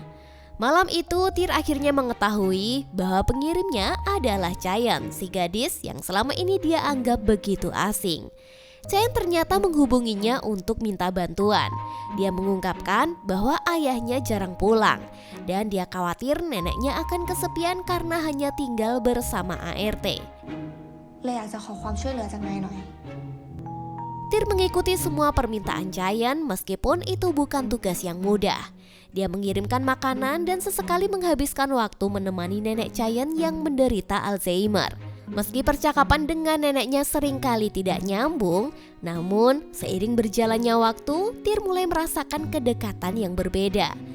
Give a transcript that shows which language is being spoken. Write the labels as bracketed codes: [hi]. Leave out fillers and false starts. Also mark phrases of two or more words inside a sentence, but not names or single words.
[id] Malam itu, Tir akhirnya mengetahui bahwa pengirimnya adalah Chayan, si gadis yang selama ini dia anggap begitu asing. Chayan ternyata menghubunginya untuk minta bantuan. Dia mengungkapkan bahwa ayahnya jarang pulang dan dia khawatir neneknya akan kesepian karena hanya tinggal bersama ART. [th] เลยอยากจะขอความช่วยเหลือจากนายหน่อย [id] Tir mengikuti semua permintaan Chayan meskipun itu bukan tugas yang mudah. Dia mengirimkan makanan dan sesekali menghabiskan waktu menemani nenek Chayan yang menderita Alzheimer. Meski percakapan dengan neneknya seringkali tidak nyambung, namun seiring berjalannya waktu, Tir mulai merasakan kedekatan yang berbeda.